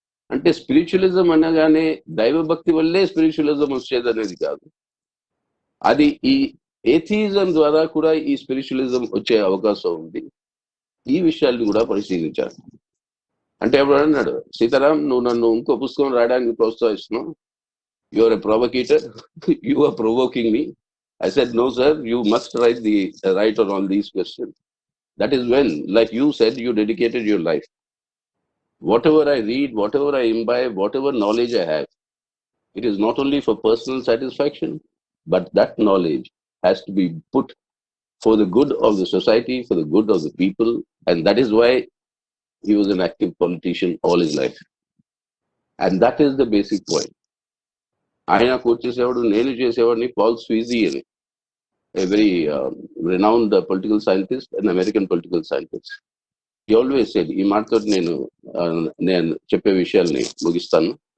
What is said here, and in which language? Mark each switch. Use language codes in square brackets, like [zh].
[te] అంటే స్పిరిచువలిజం అనగానే దైవభక్తి వల్లే స్పిరిచువలిజం వచ్చేది అనేది కాదు, అది ఈ ఏథియిజం ద్వారా కూడా ఈ స్పిరిచువలిజం వచ్చే అవకాశం ఉంది. ఈ విషయాన్ని కూడా పరిశీలించాలి. అంటే ఎవరు అన్నాడు, సీతారాం నువ్వు నన్ను ఇంకో పుస్తకం రాయడానికి ప్రోత్సహిస్తున్నావు, [en] You are a provocateur, you are provoking me. I said, no, sir, you must write on all these questions. That is when, like you said, you dedicated your life. Whatever I read, whatever I imbibe, whatever knowledge I have, it is not only for personal satisfaction, but that knowledge has to be put for the good of the society, for the good of the people. And that is why he was an active politician all his life. And that is the basic point. [te] ఆయన coat చేసేవాడు, నేను చేసేవాడిని Paul స్వీజీ అని, [en] a very renowned political scientist, an American political scientist. He always said, [te] ఈ మాటతో నేను చెప్పే విషయాల్ని ముగిస్తాను.